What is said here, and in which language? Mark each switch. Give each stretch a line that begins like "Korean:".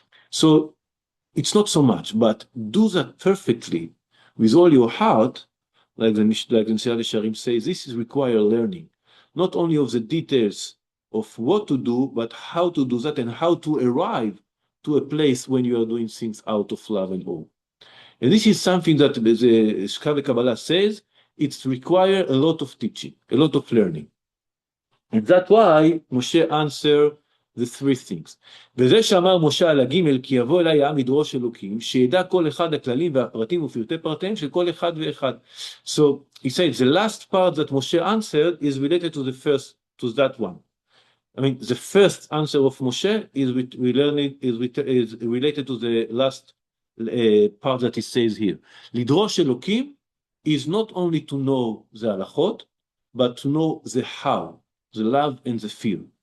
English: So it's not so much, but do that perfectly with all your heart, like the Mesilat Yesharim says, this is require learning, not only of the details of what to do, but how to do that and how to arrive to a place when you are doing things out of love and awe. And this is something that the Shkar Kabbalah says, it's require a lot of teaching, a lot of learning. And that's why Moshe answered the three things.
Hebrew: וזה שאמר משה על הגימל, כי יבוא אליי העם לדרוש אלוקים, שידע כל אחד הכללים והפרטים ופרטי פרטיהם של כל אחד ואחד.
English: So he said, the last part that Moshe answered is related to the first, to that one. I mean, the first answer of Moshe is related to the last part that he says here. לדרוש אלוקים is not only to know the halachot, but to know the how, the love and the fear.